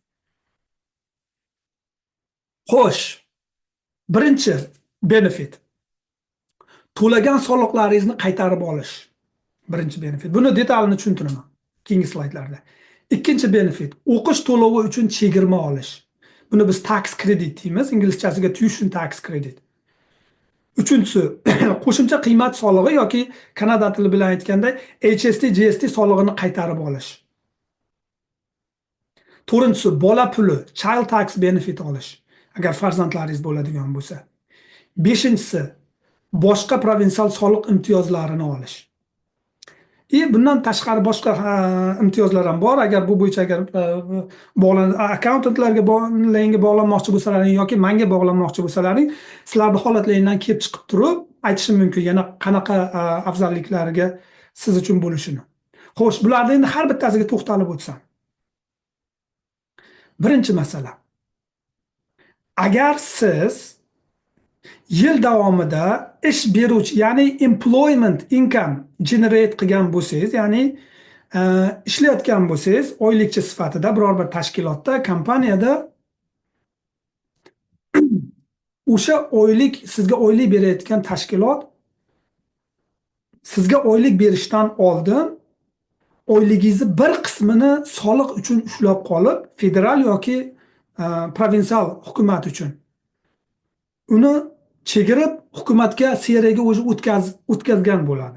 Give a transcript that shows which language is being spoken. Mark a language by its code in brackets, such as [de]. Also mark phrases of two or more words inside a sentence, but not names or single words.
[uz] Xo'sh, birinchi benefit. To'lagan soliqlaringizni qaytarib olish. Birinchi benefit. Buni detalini tushuntiraman keyingi slaydlarda. Ikkinchi benefit, o'qish to'lovi uchun chegirma olish. Buni biz [en] tax credit [uz] deymiz, inglizchasiga [en] tuition tax credit. [uz] Uchinchisi, qo'shimcha qiymat solig'i yoki Kanada tili bilan aytganda HST, GST solig'ini qaytarib olish. To'rtinchisi, bola puli, [en] child tax benefit [uz] olish, agar farzandlaringiz bo'ladigan bo'lsa. Beshinchisi, boshqa provinsial soliq imtiyozlarini olish. Bundan tashqari boshqa imtiyozlar ham bor. Agar bu bo'yicha agar akkauntantlarga bog'lanmoqchi bo'lsalaring yoki menga bog'lanmoqchi bo'lsalaring, sizlarning holatlaringizdan kelib chiqib turib aytishim mumkin yana qanaqa afzalliklarga siz uchun bo'lishini. Xo'sh, bularning endi har bittasiga to'xtalib o'tsam. Birinchi masala. Agar siz yil davomida ish beruvchi, ya'ni [en] employment income generate [uz] qilgan bo'lsangiz, ya'ni ishlayotgan bo'lsangiz, oylikchi sifatida biror bir tashkilotda, kompaniyada o'sha oylik sizga oylik berayotgan tashkilot sizga oylik berishdan oldin oyligingizni bir qismini soliq uchun ushlab qolib, federal yoki provinsial hukumat uchun uni chegirib hukumatga CRAga o'zi o'tkazgan bo'ladi.